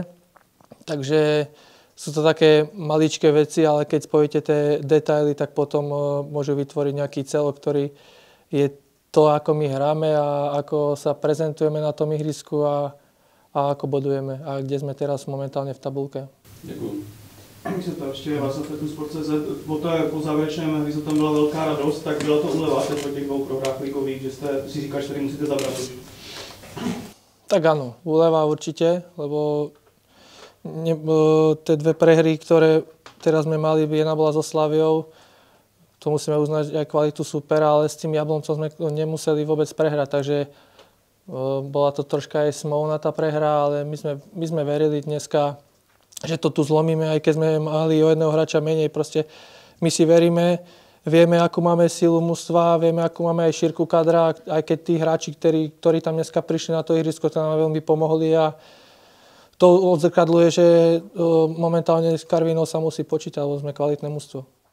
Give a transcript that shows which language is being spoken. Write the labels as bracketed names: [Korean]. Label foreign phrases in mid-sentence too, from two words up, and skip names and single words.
[Slovak] Takže sú to také maličké veci, ale keď spojíte tie detaily, tak potom môžu vytvoriť nejaký celok, ktorý je to, ako my hráme a ako sa prezentujeme na tom ihrisku a ako bodujeme a kde sme teraz momentálne v tabulke. [Czech] Děkuji. Když se to ještě vás na Sport.cz, po závěrečném hře tam byla velká radost, tak byla to úleva teď po těch 2 prohrách ligových, že jste si říkali, že tady musíte zabrat. [Slovak] Tak áno, úleva určite, lebo tie 2 prehry, ktoré teraz sme mali, jedna bola so Slaviou, to musíme uznať aj kvalitu supera, ale s tým Jabloncom sme nemuseli vôbec prehrať, takže bola to troška aj smolná tá prehra, ale my sme verili dneska, že to tu zlomíme, aj keď sme mali o jedného hráča menej, proste my si veríme, vieme, akú máme silu mužstva, vieme, akú máme aj šírku kadra, aj keď tí hráči, ktorí tam dneska prišli na to ihrisko, to nám veľmi pomohli a to odzrkadľuje, že momentálne s Karvinou sa musí počítať, lebo sme kvalitné mužstvo.